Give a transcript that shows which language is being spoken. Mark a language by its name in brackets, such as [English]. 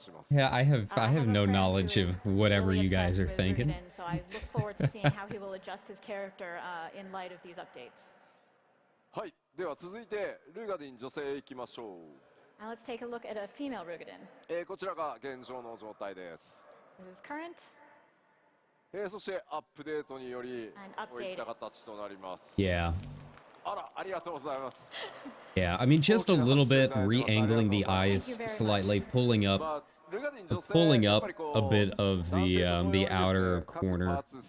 [English] Yeah, I have no knowledge of whatever you guys are thinking. So I look forward to seeing how he will adjust his character in light of these updates. [Japanese] はい、では続いてルガディン女性へ行きましょう。 [English] Now let's take a look at a female Rugadin. [Japanese] こちらが現状の状態です。 [English] This is current. [Japanese] そしてアップデートによりこういった形となります。 [English] Yeah. [Japanese] あら、ありがとうございます。 [English] Yeah, I mean, just a little bit re-angling the eyes slightly, pulling up a bit of the outer corner.